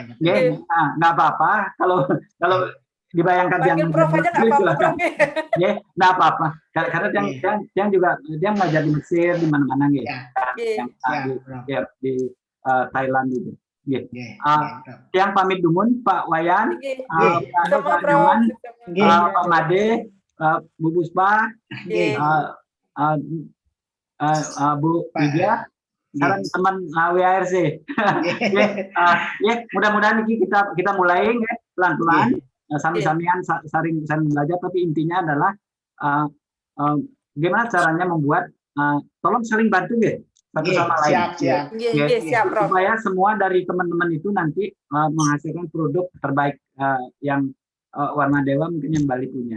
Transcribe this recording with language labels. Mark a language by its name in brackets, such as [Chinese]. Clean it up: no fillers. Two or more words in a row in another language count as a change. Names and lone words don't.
[Indonesian] Nggak apa-apa kalau dibayangkan dia silakan. Nggak apa-apa. Karena dia juga dia mengajar di Mesir di mana-mana gitu. Di Thailand gitu. Yang [Balinese] pamit dumun [Indonesian] Pak Wayan, Pak Nyoman, Pak Made, Bu Puspa, Bu Widya, saran teman WARC. Mudah-mudahan kita mulai pelan-pelan, sami-samian saling belajar, tapi intinya adalah gimana caranya membuat tolong saling bantu ya satu sama lain. Siap, supaya semua dari teman-teman itu nanti menghasilkan produk terbaik yang Warna Dewa mungkin yang Bali punya.